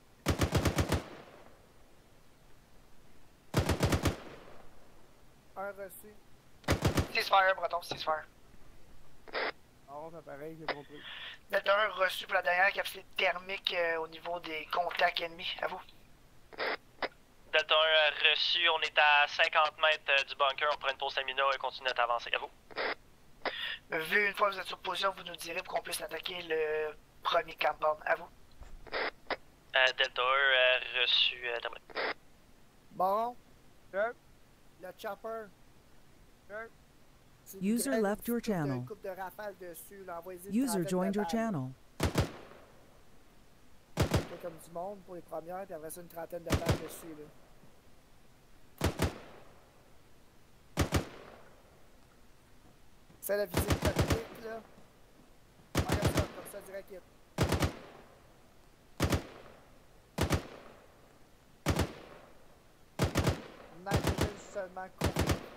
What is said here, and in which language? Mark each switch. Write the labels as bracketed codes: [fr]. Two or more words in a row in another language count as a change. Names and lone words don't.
[fr] Un reçu. [en] Ceasefire, Breton, ceasefire. [fr] On fait pareil, j'ai compris. Delta 1 reçu pour la dernière capacité thermique au niveau des contacts ennemis. À vous. Delta 1 reçu, on est à 50 mètres du bunker, on prend une pause stamina et continue notre avancée. À vous. Vu une fois que vous êtes sur position, vous nous direz pour qu'on puisse attaquer le premier compound. À vous. Delta 1 reçu. Baron. Le chopper. Si vous [en] User [fr] grèvez [en] left your channel. [fr] Une coupe de rafale dessus, là, envoyez-y une [en] User [fr] trentaine de [en] joined your [fr] balles. [en] channel. [fr] C'est comme du monde pour les premières, puis après ça, une trentaine de balles dessus, là. C'est la visite tactique, là. Regarde ça, comme ça, [en] direct hit. [fr] Nitrogen seulement confirmé.